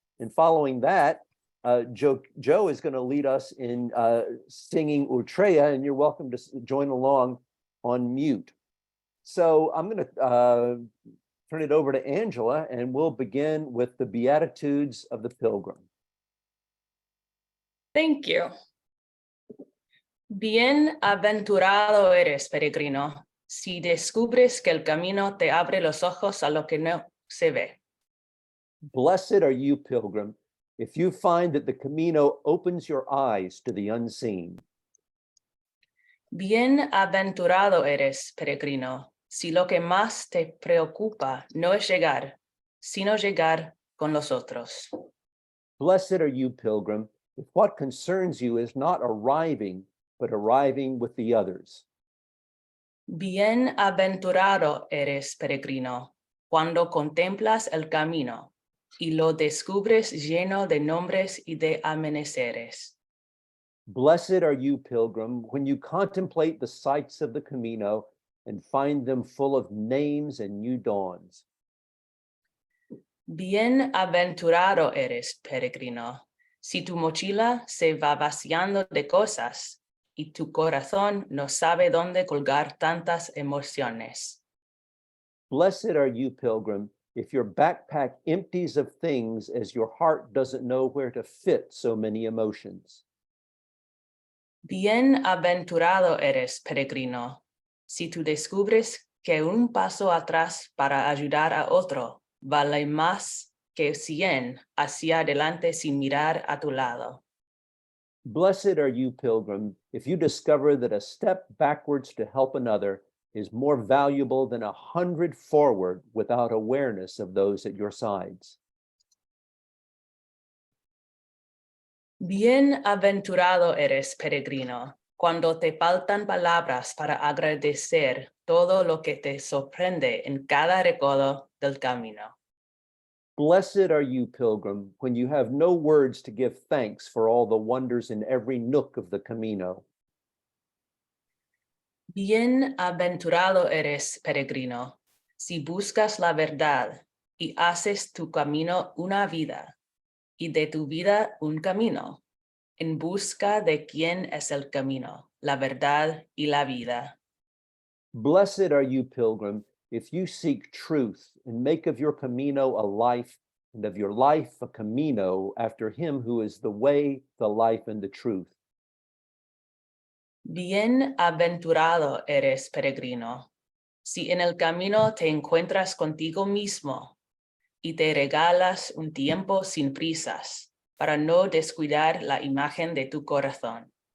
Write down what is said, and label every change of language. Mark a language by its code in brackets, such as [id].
[en] And following that, Joe is going to lead us in singing Utrea, and you're welcome to join along on mute. So I'm going to turn it over to Angela, and we'll begin with the Beatitudes of the Pilgrim. Thank you. [es] Bienaventurado eres, peregrino, si descubres que el camino te abre los ojos a lo que no se ve. [en] Blessed are you, pilgrim, if you find that the Camino opens your eyes to the unseen. [es] Bienaventurado eres, peregrino, si lo que más te preocupa no es llegar, sino llegar con los otros. [en] Blessed are you, pilgrim, if what concerns you is not arriving, but arriving with the others. [es] Bienaventurado eres, peregrino, cuando contemplas el camino y lo descubres lleno de nombres y de amaneceres. [en] Blessed are you, pilgrim, when you contemplate the sights of the Camino and find them full of names and new dawns. [es] Bienaventurado eres, peregrino, si tu mochila se va vaciando de cosas y tu corazón no sabe dónde colgar tantas emociones. [en] Blessed are you, pilgrim, if your backpack empties of things as your heart doesn't know where to fit so many emotions. [es] Bienaventurado eres, peregrino, si tú descubres que un paso atrás para ayudar a otro vale más que 100 hacia adelante sin mirar a tu lado. [en] Blessed are you, pilgrim, if you discover that a step backwards to help another is more valuable than 100 forward without awareness of those at your sides. [es] Bienaventurado eres, peregrino, cuando te faltan palabras para agradecer todo lo que te sorprende en cada recodo del camino. [en] Blessed are you, pilgrim, when you have no words to give thanks for all the wonders in every nook of the Camino. [es] Bienaventurado eres, peregrino, si buscas la verdad y haces tu camino una vida, y de tu vida un camino, en busca de quién es el camino, la verdad y la vida. [en] Blessed are you, pilgrim, if you seek truth and make of your Camino a life, and of your life a Camino after him who is the way, the life, and the truth. [es] Bienaventurado eres, peregrino, si en el camino te encuentras contigo mismo y te regalas un tiempo sin prisas para no descuidar la imagen de tu corazón.